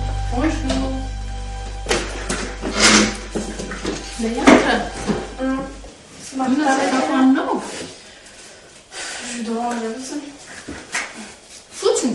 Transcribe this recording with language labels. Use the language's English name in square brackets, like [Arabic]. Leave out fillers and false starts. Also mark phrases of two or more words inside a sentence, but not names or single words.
[French] Bonjour. Leandra. [Malagasy] Sakafo aminao? [French] Je dois aller aussi. [Malagasy] Fotsiny?